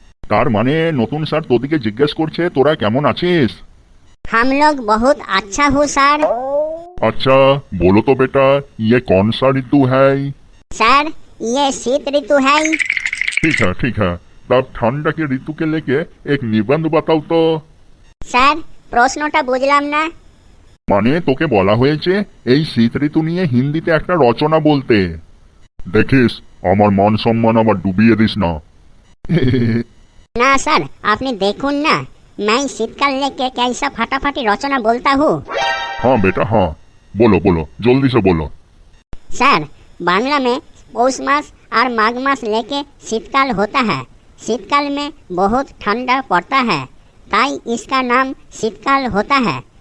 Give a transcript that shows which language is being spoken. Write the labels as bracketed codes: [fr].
[bn] তার মানে নতুন স্যার তোদিকে জিজ্ঞেস করছে তোরা কেমন আছিস। [hi] हम लोग बहुत अच्छा हूँ सर। अच्छा बोलो तो बेटा, ये कौन सा ऋतु है? सर, ये शीत ऋतु है। ठीक है, तब ठंडा के ऋतु के लेके एक निबंध बताओ तो। [bn] স্যার, প্রশ্নটা বুঝলাম না। মানে তোকে বলা হয়েছে এই শীত ঋতু নিয়ে হিন্দিতে একটা রচনা বলতে। দেখিস আমার মান সম্মান আবার ডুবিয়ে দিস না। না স্যার, আপনি দেখুন না, [hi] मैं शीतकाल लेके कैसा फटाफटी रचना बोलता हूँ। हाँ बेटा हाँ, बोलो बोलो जल्दी से बोलो। सर, बांग्ला में पौष मास और माघ मास लेके शीतकाल होता है। शीतकाल में बहुत ठंडा पड़ता है, ताई इसका नाम शीतकाल होता है।